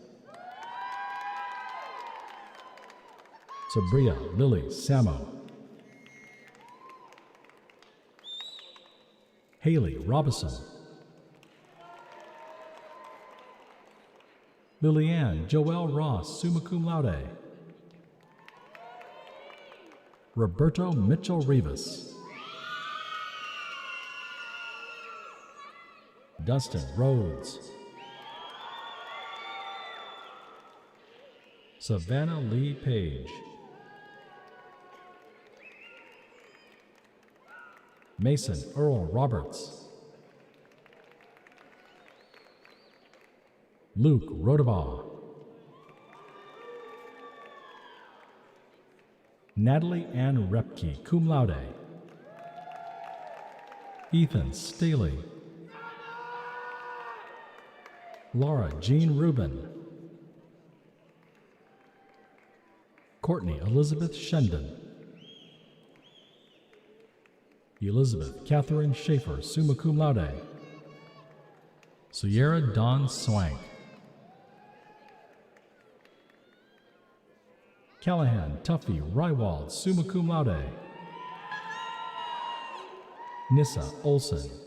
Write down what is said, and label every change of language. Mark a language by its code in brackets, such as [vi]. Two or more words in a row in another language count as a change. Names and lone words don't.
[en] Sabria Lily Samo. Haley Robinson. Lillianne Joelle Ross, [la] summa cum laude. [en] Roberto Mitchell Rivas. Dustin Rhodes. Savannah Lee Page. Mason Earl Roberts. Luke Rodabaugh. Natalie Ann Repke, [la] cum laude. [en] Ethan Staley. Laura Jean Rubin. Courtney Elizabeth Shendon. Elizabeth Catherine Schaefer, [la] summa cum laude. [en] Sierra Dawn Swank. Callahan Tuffy Rywald, [la] summa cum laude. [en] Nissa Olson.